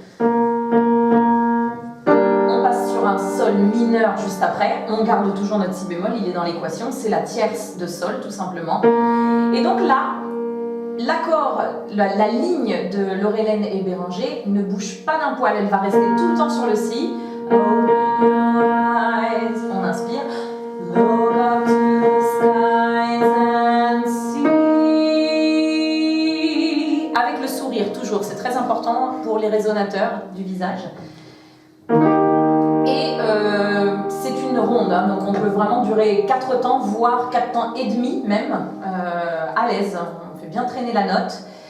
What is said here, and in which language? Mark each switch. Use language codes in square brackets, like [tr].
[fr] On passe sur un sol mineur juste après, on garde toujours notre si bémol, il est dans l'équation, c'est la tierce de sol tout simplement. Et donc là, l'accord, la ligne de Laurelène et Béranger ne bouge pas d'un poil, elle va rester tout le temps sur le si. [en] Open your eyes, [fr] on inspire. [en] Look up to the skies and see. [fr] Avec le sourire, toujours, c'est très important pour les résonateurs du visage. Et c'est une ronde, hein, donc on peut vraiment durer 4 temps, voire 4 temps et demi même, à l'aise. Bien traîner la note.